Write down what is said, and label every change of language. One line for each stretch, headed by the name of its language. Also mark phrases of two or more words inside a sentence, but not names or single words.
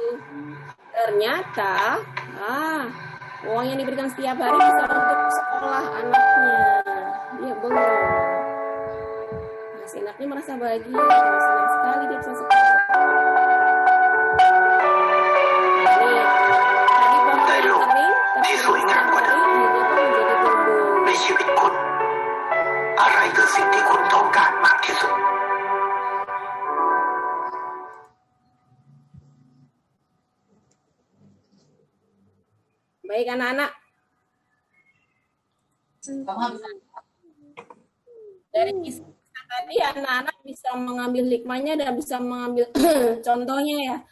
Indonesian: Ternyata, uang yang diberikan setiap hari bisa untuk sekolah anaknya. Dia bengong. Nah, si anaknya merasa bahagia, senang sekali dia bisa sekolah. Nah, ini pohon yang kering, terus yang kering, akhirnya pun menjadi tumbuh.
Thai: ในชีวิตคุณอะไรคือสิ่งที่คุณต้องการมากที่สุด
Indonesian: Baik anak-anak. Dari kisah tadi anak-anak bisa mengambil hikmahnya dan bisa mengambil contohnya ya.